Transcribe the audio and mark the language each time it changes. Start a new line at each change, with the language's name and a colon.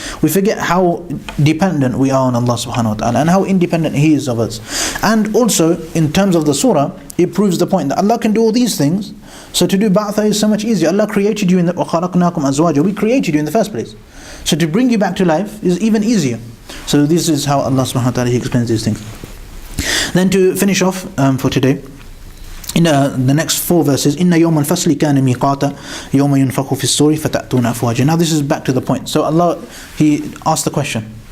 English: We forget how dependent we are on Allah subhanahu wa ta'ala and how independent He is of us. And also, in terms of the surah, it proves the point that Allah can do all these things. So to do ba'tha is so much easier. Allah created you
Arabic: وَخَلَقْنَاكُمْ أَزْوَاجًا.
English: We created you in the first place. So to bring you back to life is even easier. So this is how Allah subhanahu wa ta'ala, He explains these things. Then to finish off for today, in the next 4 verses,
Arabic: إِنَّ يَوْمَ الْفَصْلِ كَانَ مِيقَاتًا يَوْمَ يُنْفَخُ فِي الصُّورِ فَتَأْتُونَ أَفْوَاجًا.
English: Now this is back to the point. So Allah, He asked the question.